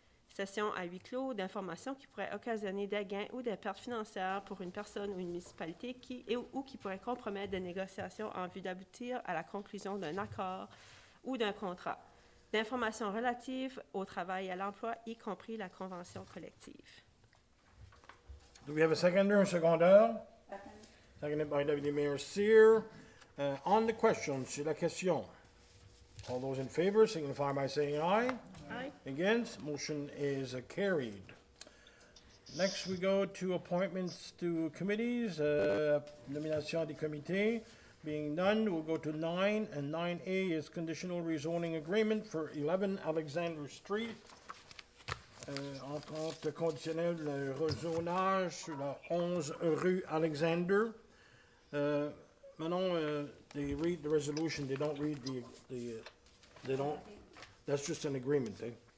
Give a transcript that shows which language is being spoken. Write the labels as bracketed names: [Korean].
[French] Session à huis clos d'informations qui pourraient occasionner des gains ou des pertes financières pour une personne ou une municipalité ou qui pourraient compromettre des négociations en vue d'aboutir à la conclusion d'un accord ou d'un contrat. D'informations relatives au travail et à l'emploi, y compris la convention collective. [English] Do we have a seconder or secondeur? Seconded by Deputy Mayor Cyr. On the question, [French] sur la question. [English] All those in favor signify by saying aye. Aye. Against, motion is carried. Next, we go to appointments to committees, [French] nomination des comités. [English] Being none, we'll go to 9, and 9A is conditional rezoning agreement for 11 Alexander Street. [French] Entente conditionnelle de rezonage sur la 11 rue Alexander. [English] Manon, they read the resolution, they don't read they don't, that's just an agreement, eh?